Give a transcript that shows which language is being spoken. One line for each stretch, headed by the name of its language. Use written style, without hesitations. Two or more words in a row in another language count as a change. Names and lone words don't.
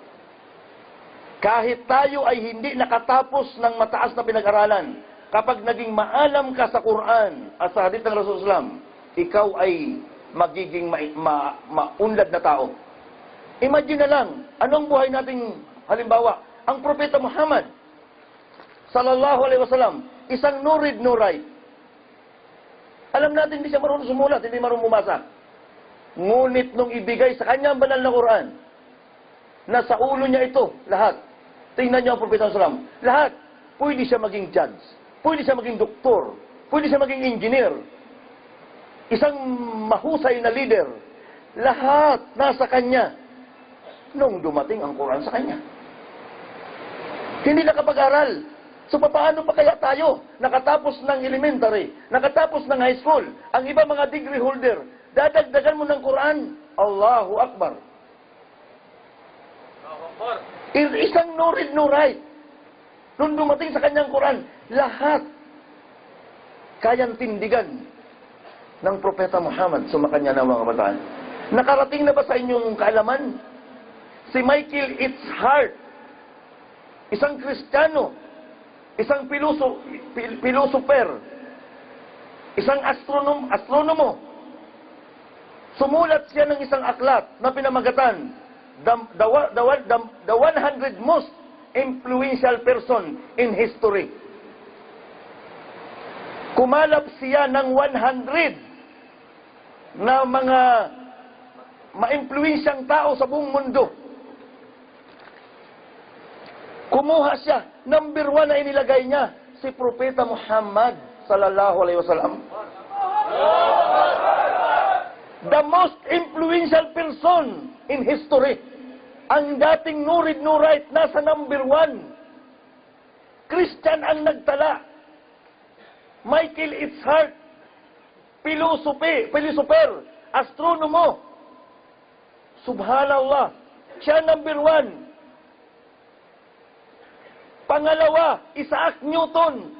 Filipino: Kahit tayo ay hindi nakatapos ng mataas na pinag-aralan, kapag naging maalam ka sa Quran at sa hadith ng Rasulullah, ikaw ay magiging maunlad na tao. Imagine na lang, anong buhay nating halimbawa? Ang Propeta Muhammad,
Arabic: صلى الله عليه وسلم,
Filipino: isang
English: no read, no write.
Filipino: Alam natin, hindi siya marunong sumulat, hindi marunong bumasa. Ngunit nung ibigay sa kanya ang banal na Quran, na sa ulo niya ito, lahat. Tingnan niyo ang Propeta
Arabic: صلى الله عليه وسلم.
Filipino: Lahat. Pwede siya maging judge. Pwede siya maging doktor. Pwede siya maging engineer. Isang mahusay na leader. Lahat nasa kanya nung dumating ang Quran sa kanya. Hindi nakapag-aral. So paano pa kaya tayo nakatapos ng elementary, nakatapos ng
English: high school,
Filipino: ang iba mga
English: degree holder,
Filipino: dadagdagan mo ng Quran?
Arabic: الله أكبر.
Filipino: Isang
English: no read, no write.
Filipino: Nung dumating sa kanyang Quran, lahat kayang tindigan ng Propeta Muhammad, sumakanya ng mga kabataan. Nakarating na ba sa inyong kaalaman? Si Michael Itzhart, isang Kristiyano, isang philosopher, isang astronomo, sumulat siya ng isang aklat na pinamagatan,
English: the 100 most influential person in history.
Filipino: Kumalap siya ng 100 na mga ma-influensyang tao sa buong mundo. Kumuha siya, number 1 na inilagay niya, si Propeta Muhammad
Arabic: صلى الله عليه وسلم.
English: The most influential person in history.
Filipino: Ang dating
English: no read, no write,
Filipino: nasa number 1. Christian ang nagtala. Michael Itzhart, philosopher, astronomo. Subhanallah, siya number 1. Pangalawa, Isaac Newton.